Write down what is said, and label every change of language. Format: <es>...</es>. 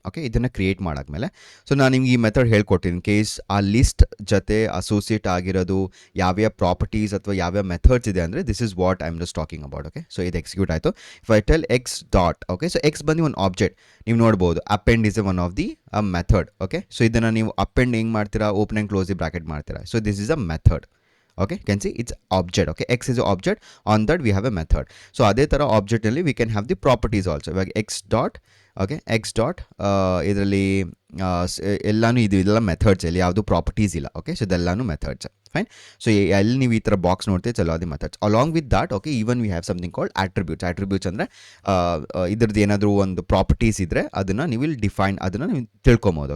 <kn>Okay, ಇದನ್ನು create ಮಾಡಾದ್ಮೇಲೆ so ನಾನು ನಿಮ್ಗೆ ಈ ಮೆಥಡ್ ಹೇಳ್ಕೊಡ್ತೀನಿ. ಇನ್ ಕೇಸ್ ಆ ಲಿಸ್ಟ್ ಜೊತೆ ಅಸೋಸಿಯೇಟ್ ಆಗಿರೋದು ಯಾವ್ಯಾವ ಪ್ರಾಪರ್ಟೀಸ್ ಅಥವಾ ಯಾವ್ಯಾವ ಮೆಥಡ್ಸ್ ಇದೆ ಅಂದರೆ</kn> <en>This is what I am just talking about.</en> <kn>Okay, so ಇದು ಎಕ್ಸಿಕ್ಯೂಟ್ ಆಯಿತು.</kn> <en>if I tell x dot,</en> <kn>okay, so X ಬಂದು ಒಂದು ಆಬ್ಜೆಕ್ಟ್. ನೀವು ನೋಡ್ಬೋದು</kn> <en>Append is one of the method.</en> <kn>Okay, so ಇದನ್ನು ನೀವು ಅಪೆಂಡ್ ಹೆಂಗೆ ಮಾಡ್ತೀರಾ, open and close the bracket ಮಾಡ್ತೀರಾ.</kn> <en>So this is a method. Okay, can see it's object. Okay, x is an object, on that we have a method. So</en> <kn>ಅದೇ ಥರ ಆಬ್ಜೆಕ್ಟಲ್ಲಿ</kn> <en>we can have the properties also.</en> <kn>ಇವಾಗ x dot, okay, X dot ಇದರಲ್ಲಿ ಎಲ್ಲನೂ ಇದೆಲ್ಲ methods, ಇಲ್ಲಿ ಯಾವುದು properties ಇಲ್ಲ. Okay, so ಇದೆಲ್ಲನೂ ಮೆಥಡ್ಸ್. ಫೈನ್. ಸೊ ಎಲ್ಲಿ ನೀವು ಈ ಥರ ಬಾಕ್ಸ್ ನೋಡ್ತೀವಿ, ಚಲೋ ಅದು methods.</kn> <en>Along with that, okay, even we have something called attributes.</en> <kn>Attributes ಅಂದರೆ ಇದ್ರದ್ದು ಏನಾದರೂ ಒಂದು ಪ್ರಾಪರ್ಟೀಸ್ ಇದ್ದರೆ ಅದನ್ನು ನೀವು ಇಲ್ಲಿ ಡಿಫೈನ್, ಅದನ್ನು ನೀವು ತಿಳ್ಕೊಬೋದು.</kn>